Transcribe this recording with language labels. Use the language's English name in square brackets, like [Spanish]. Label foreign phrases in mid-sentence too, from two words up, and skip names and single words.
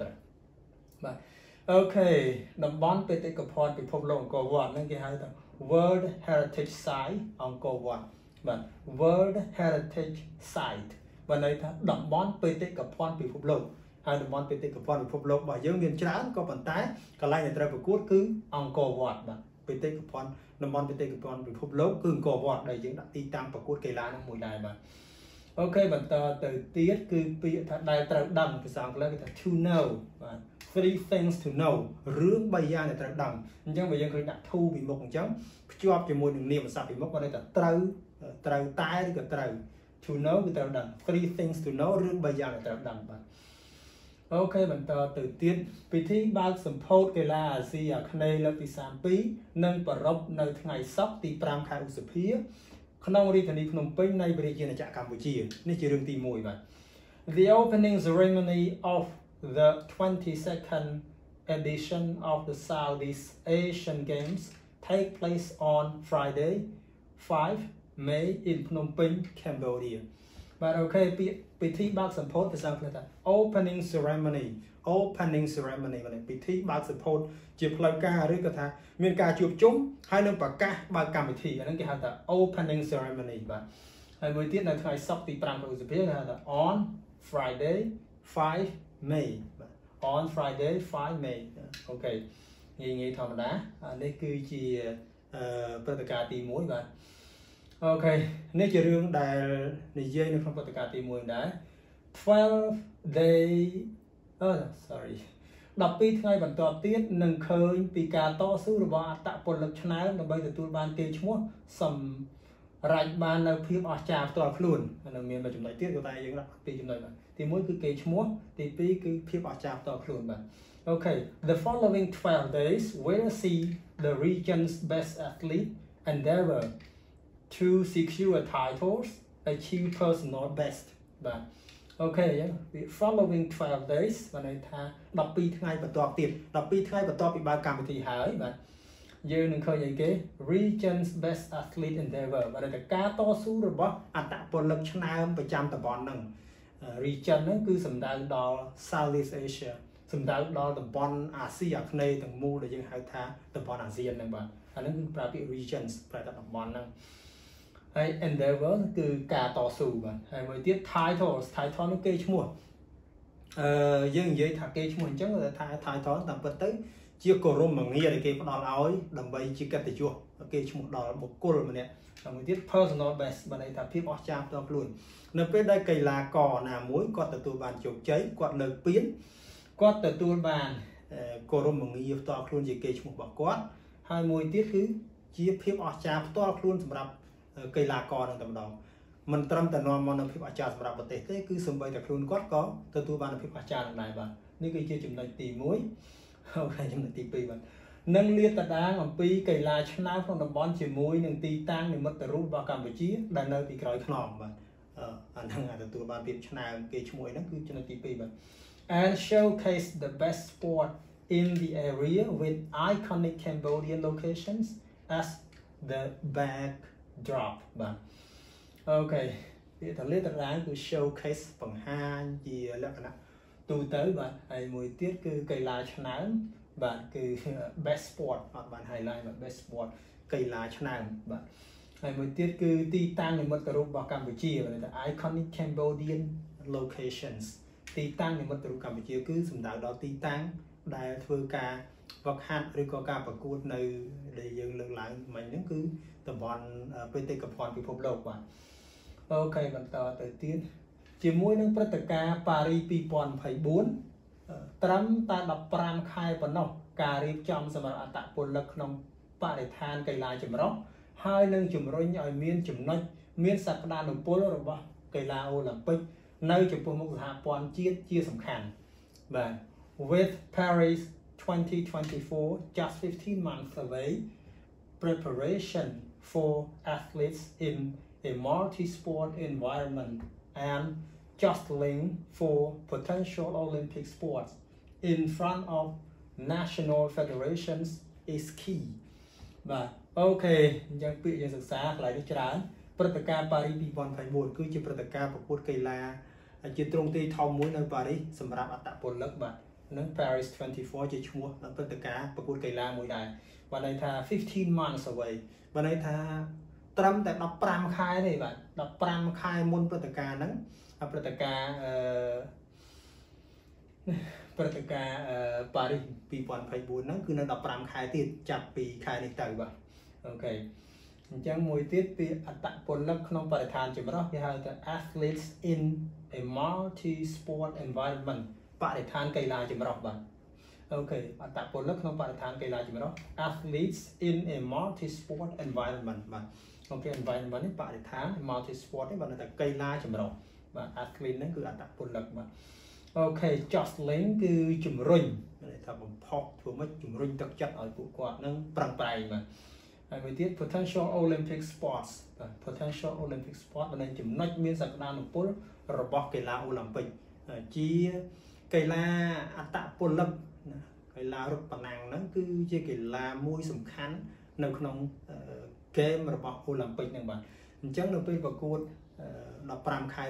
[Khmer] ត្រូវបាទអូខេតំបន់បេតិកភណ្ឌពិភពលោកអង្គរវត្តហ្នឹងគេហៅថា [English] World Heritage Site [Khmer] អង្គរវត្តបាទ [English] World Heritage Site [Khmer] បានន័យថាតំបន់បេតិកភណ្ឌពិភពលោកហើយតំបន់បេតិកភណ្ឌពិភពលោករបស់យើងមានច្រើនក៏ប៉ុន្តែក ន្លែងដែលត្រូវប្រកួតគឺអង្គរវត្តបាទបេតិកភណ្ឌតំបន់បេតិកភណ្ឌពិភពលោកគឺអង្គរវត្តដែលយើងដាក់ទីតាំងប្រកួតកីឡានោះមួយដែរបាទអូខេបន្តទៅទៀត គឺពាក្យថាដែលត្រូវដឹងភាសាអង់គ្លេសគេថា [English] to know [Khmer] បាទ [English] 3 things to know [Khmer] រឿង3យ៉ាងដែលត្រូវដឹងអញ្ចឹងបើយើងឃើញដាក់ to ពីមុខអញ្ចឹងភ្ជាប់ ជាមួយនឹងនាមសព្ទពីមុខគាត់ន័យថាត្រូវតែឬក៏ត្រូវ [English] to know [Khmer] គឺត្រូវដឹង [English] 3 things to know [Khmer] រឿង 3យ៉ាងដែលត្រូវដឹងបាទអូខេបន្តទៅទៀតពិធីបើកសម្ពោធកីឡាអាស៊ីអាគ្នេយ៍លើកទី32នឹងប្រារព្ធនៅថ្ងៃសុក្រទី5ខែឧសភាក្នុងរាជធានីភ្នំពេញនៃប្រជាណាចក្រកម្ពុជានេះជារឿងទី1បាទ [English] The opening ceremony of the 22nd edition of the Southeast Asian Games take place on Friday 5 May in Phnom Penh, [Khmer] Cambodia បាទអូខេពិធីបើកសម្ពោធភាសាអង់គ្លេសថា [English] opening ceremony [Khmer] បាទពិធីបើកសម្ពោធ ជាផ្លូវការឬក៏ថាមានការជួបជុំហើយនឹងប្រកាសបើកកម្មវិធីអាហ្នឹងគេហៅថា [English] opening ceremony [Khmer] បាទហើយមួយទៀតនៅថ្ងៃសុក្រទី5ខែឧសភាគេហៅថា [English] on Friday 5 May [Khmer] បាទ [English] on Friday 5 May [Khmer] អូខេងាយធម្មតានេះគឺជាព្រឹត្តិការណ៍ទី1បាទអូខេនេះជារឿងដែលនិយាយនៅក្នុងព្រឹត្តិការណ៍ទី1ដែរ 12 day 12ថ្ងៃបន្ទាប់ទៀតនឹងឃើញពីការតស៊ូរបស់អត្តពលិកឆ្នើមដើម្បីទទួលបានកេរ្តិ៍ឈ្មោះសម្រាប់បាននៅភាពអស្ចារ្យផ្ទាល់ខ្លួននៅមានមួយចំណុចទៀតគឺតែយើងដាក់ពីរចំណុចបាទទី1គឺកេរ្តិ៍ឈ្មោះទី2គឺភាពអស្ចារ្យផ្ទាល់ខ្លួនបាទអូខេ [English] The following 12 days will see the region's best athlete endeavor to secure titles achieve personal best [Khmer] បាទអូខេអញ្ចឹង [English] following 12 days [Khmer] បានន័យថា12ថ្ងៃបន្ទាប់ទៀត12ថ្ងៃបន្ទាប់ពីបើកកម្មវិធីហើយបាទយើងនឹងឃើញអីគេ [English] region's best athlete endeavor [Khmer] បាទតែការតស៊ូរបស់អត្តពលិកឆ្នើមប្រចាំតំបន់ហ្នឹង region ហ្នឹងគឺសំដៅដល់ Southeast Asia សំដៅដល់តំបន់អាស៊ីអាគ្នេយ៍ ទាំងមូលដែលយើងហៅថាតំបន់អាស៊ានហ្នឹងបាទអាហ្នឹងគឺប្រើពាក្យ regions ប្រើតែតំបន់ហ្នឹងហើយ endeavor គឺការតស៊ូបាទហើយមួយទៀត title នោះគេឈ្មោះយើងនិយាយថាគេឈ្មោះអញ្ចឹងថា title តាមពិតទៅជាគោរមងារដែលគេផ្ដល់ឲ្យដើម្បី ជាកិត្តិយសគេឈ្មោះដល់បុគ្គលម្នាក់ហើយមួយទៀត [English] personal best [Khmer] បានន័យថាភាពអស្ចារ្យផ្ទាល់ខ្លួននៅពេលដែលកីឡាករណាមួយគាត់ទទួលបានជោគជ័យគាត់លើកពានគាត់ ទទួលបានគោរមងារផ្ទាល់ខ្លួនជាគេឈ្មោះរបស់គាត់ហើយមួយទៀតគឺជាភាពអស្ចារ្យផ្ទាល់ខ្លួនសម្រាប់កីឡាករនឹងតែម្ដងមិន ត្រឹមតែនាំមកនូវភាពអស្ចារ្យសម្រាប់ប្រទេសទេគឺសូម្បីតែខ្លួនគាត់ក៏ទទួលបាននូវភាពអស្ចារ្យនឹងដែរបាទនេះគឺជាចំណុចទី1អូខេចំណុចទី2បាទនឹងលាតត្រដាងអំពីកីឡាឆ្នើមក្នុងតំបន់ជាមួយនឹងទីតាំងនិមិត្តរូបរបស់កម្ពុជាដែលនៅពីក្រោយខ្នងបាទអាហ្នឹងទទួលបានភាពឆ្នើមគេឈ្មោះហ្នឹងគឺចំណុចទី2បាទ [English] and showcase the best sport in the area with iconic Cambodian locations as the [Khmer] backdrop បាទអូខេពាក្យថាលាតត្រដាងគឺ showcase បង្ហាញជាលក្ខណៈទូទៅបាទហើយ មួយទៀតគឺកីឡាឆ្នើមបាទគឺ [English] best sport [Khmer] អត់បាន highlight បាទ [English] best sport [Khmer] កីឡាឆ្នើមបាទហើយមួយទៀតគឺទីតាំងនិមិត្តរូបរបស់កម្ពុជាបាទថា [English] iconic Cambodian locations [Khmer] ទីតាំងនិមិត្តរូបកម្ពុជាគឺសំដៅដល់ទីតាំងដែលធ្វើការវឹកហាត់ឬក៏ការប្រកួតនៅដែលយើងលើកឡើងមិញហ្នឹងគឺតំបន់បេតិកភណ្ឌពិភពលោកបាទ okបន្តទៅទៀតជាមួយនឹងព្រឹត្តិការណ៍ប៉ារី2024ត្រឹមតែ15ខែប៉ុណ្ណោះការរៀបចំសម្រាប់អត្តពលិកក្នុងបរិស្ថានកីឡាចម្រុះហើយនឹងជំរុញឲ្យមានចំណុចមានស ក្តានុពលរបស់កីឡាអូឡ িম্প ិកនៅចំពោះមុខសហព័ន្ធជាតិជាសំខាន់បាទ [English] with Paris 2024 just 15 months away preparation for athletes in a multi-sport environment and jostling for potential Olympic sports in front of national federations is key បាទអូខេអ [Khmer] ញ្ចឹងពាក្យយើងសិក្សាកន្លែងនេះច្រើនព្រឹត្តិការណ៍ប៉ារី2024គឺជាព្រឹត្តិការណ៍ប្រកួតកីឡាជាទ្រង់ទ្រាយធំមួយនៅប៉ារីសសម្រាប់អត្តពលិកបាទនឹង Paris 24ជាឈ្មោះនៅព្រឹត្តិការណ៍ប្រកួតកីឡាមួយដែរបានន័យថា [English] 15 months away [Khmer] បានន័យថាត្រឹមតែ15ខែទេបាទ15ខែមុនព្រឹត្តិការណ៍ហ្នឹងព្រឹត្តិការណ៍ ប៉ារីស2024ហ្នឹងគឺនៅ15ខែទៀតចាប់ពីខែនេះទៅបាទអូខេអញ្ចឹងមួយទៀតពីអត្តពលិកក្នុងបរិស្ថានចម្រុះគេហៅថា [English] athletes in a multi sport environment [Khmer] បរិស្ថានកីឡាចម្រុះបាទអូខេអត្តពលិកក្នុងបរិស្ថានកីឡាចម្រុះ [English] athletes in a multi sport environment [Khmer] បាទអូខេ environment នេះបរិស្ថាន [English] multi sport [Khmer] នេះ បាទតែកីឡាចម្រុះបាទ athlete ហ្នឹងគឺអត្តពលិកបាទអូខេ jostling គឺជំរុញមានន័យថាបំផុសធ្វើម៉េចជំរុញទឹកចិត្តឲ្យពួកគាត់នឹងប្រឹងប្រែងបាទហើយមួយទៀត [English] potential Olympic sports [Khmer] បាទ [English] potential Olympic sport [Khmer] បានចំណុចមានសក្តានុពលរបស់កីឡា អូឡ িম্প ិកជាកីឡាអត្តពលិកណាកីឡារត់ប្រណាំងហ្នឹងគឺជាកីឡាមួយសំខាន់នៅក្នុងហ្គេមរបស់អូឡ িম্প ិកហ្នឹងបាទអញ្ចឹងនៅពេលប្រកួត15ខែ